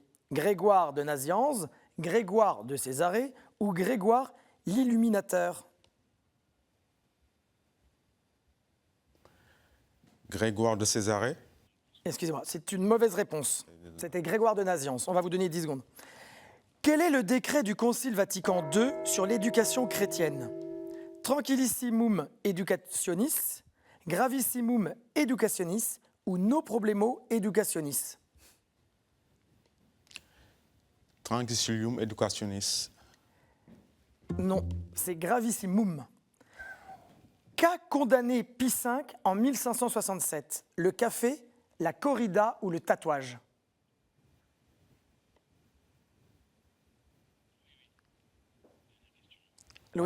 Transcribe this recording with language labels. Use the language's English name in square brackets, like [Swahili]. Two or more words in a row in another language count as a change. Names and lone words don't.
[French] Grégoire de Nazianze, Grégoire de Césarée ou Grégoire l'Illuminateur? Grégoire de Césarée. Excusez-moi, c'est une mauvaise réponse. C'était Grégoire de Nazianze. On va vous donner 10 secondes. Quel est le décret du Concile Vatican II sur l'éducation chrétienne? [Latin] Tranquillissimum educationis, gravissimum educationis ou [Spanish] no problemo [Latin] educationis? Tranquillissimum educationis. [French] Non, c'est gravissimum. Qu'a condamné Pie V en 1567? Le café, la corrida ou le tatouage? Louis,